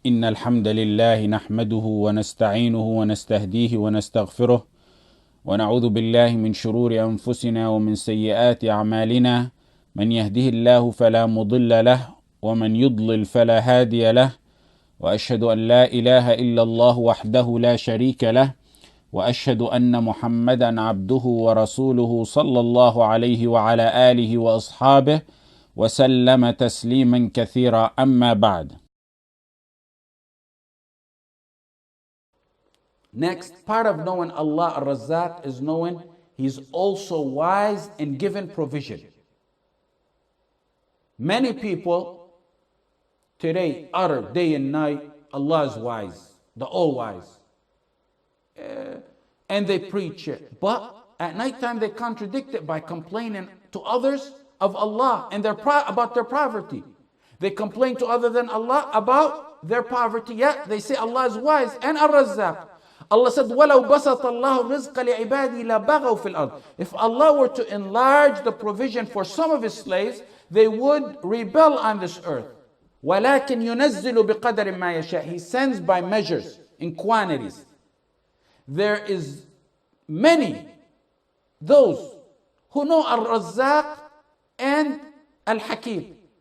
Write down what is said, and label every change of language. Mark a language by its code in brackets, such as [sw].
[ar] إن الحمد لله نحمده ونستعينه ونستهديه ونستغفره ونعوذ بالله من شرور أنفسنا ومن سيئات أعمالنا، من يهده الله فلا مضل له ومن يضلل فلا هادي له، وأشهد أن لا إله إلا الله وحده لا شريك له، وأشهد أن محمدا عبده ورسوله صلى الله عليه وعلى آله وأصحابه وسلم تسليما كثيرا. أما بعد. [en] Next, part of knowing Allah Ar-Razzaq is knowing He's also wise in giving provision. Many people today utter day and night, Allah is wise, the all-wise. And they preach it. But at nighttime they contradict it by complaining to others of Allah and about their poverty. They complain to other than Allah about their poverty, yet they say Allah is wise and Ar-Razzaq. [ar] Allah said, وَلَوْ بَسَطَ اللَّهُ الرِّزْقَ لِعِبَادِهِ لَبَغَوْا فِي الْأَرْضِ. [en] If Allah were to enlarge the provision for some of His slaves, they would rebel on this earth. [ar] وَلَكِنْ يُنَزِّلُ بِقَدَرٍ مَا يَشَاءُ. [en] He sends by measures, in quantities. There is many, those who know Al-Razzaq and Al-Hakim.